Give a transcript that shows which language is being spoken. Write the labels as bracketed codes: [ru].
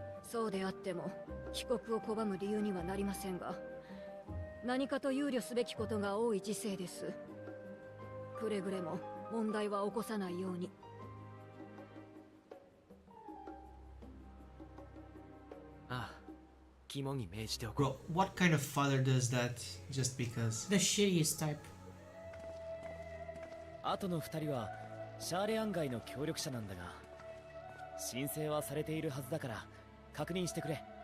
[ja] そうであっても帰国を拒む理由にはなりませんが、何かと憂慮すべきことが多い時世です。くれぐれも問題は起こさないように。ああ、肝に銘じておこう。 [en] Bro, what kind of father does that just because? The shittiest type. [ja] あとの2人はシャーレアン街の協力者なんだが、申請はされているはずだから確認してくれ。